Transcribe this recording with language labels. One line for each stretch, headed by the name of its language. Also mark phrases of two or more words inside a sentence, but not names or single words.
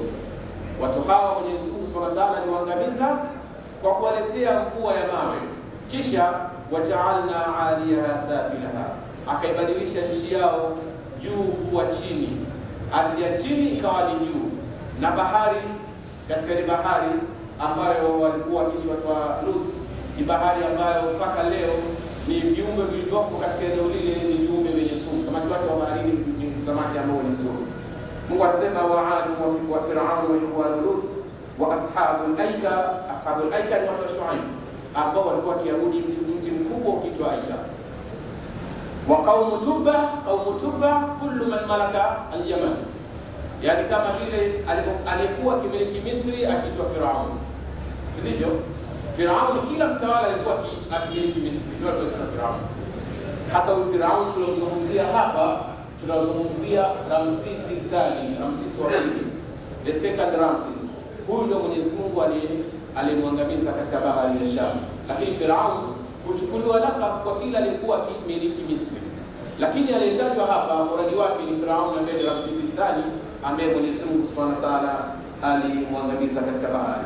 Swahili: Watu hawa Mwenyezi Mungu
Arabic: سبحانه وتعالى
Swahili: aliwaangamiza kwa kuwaletea mvua ya mawe, kisha
Arabic: وجعلنا عاليها سافلها,
Swahili: akaibadilisha nchi yao juu kuwa chini, ardhi ya chini ikawa ni juu, na bahari, katika ile bahari ambayo walikuwa wakiishi watu wa Lut, ni bahari ambayo mpaka leo ni viumbe vilivyopo katika eneo lile ni viumbe wenye sumu. Samaki wake wa baharini ni samaki ambao ni sumu. Mungu anasema
Arabic: وعاد وفرعون وإخوان لوط وأصحاب الأيكة.
Swahili: Ashabul aika ni watu wa Shuaib ambao walikuwa wakiabudu mti mkubwa ukiitwa Aika.
Arabic: وقوم تبع كل من ملك اليمن,
Swahili: yani kama vile aliyekuwa kimiliki Misri akiitwa Firaun, si ndivyo? Firaun kila mtawala alikuwa akimiliki Misri, ndio alikuwa Firaun. Hata Firauni tunazungumzia hapa, tunazungumzia Ramsesi II, Ramsesi wa pili,
English: the second Ramses.
Swahili: Huyu ndio Mwenyezi Mungu alimwangamiza katika bahari ya Shamu. Lakini Firauni huchukuliwa laqab kwa kila aliyekuwa akimiliki Misri. Lakini aliyetajwa hapa muradi wake ni Firauni ambaye ni Ramsesi II, ambaye Mwenyezi Mungu
Arabic: سبحانه وتعالى
Swahili: alimwangamiza katika bahari.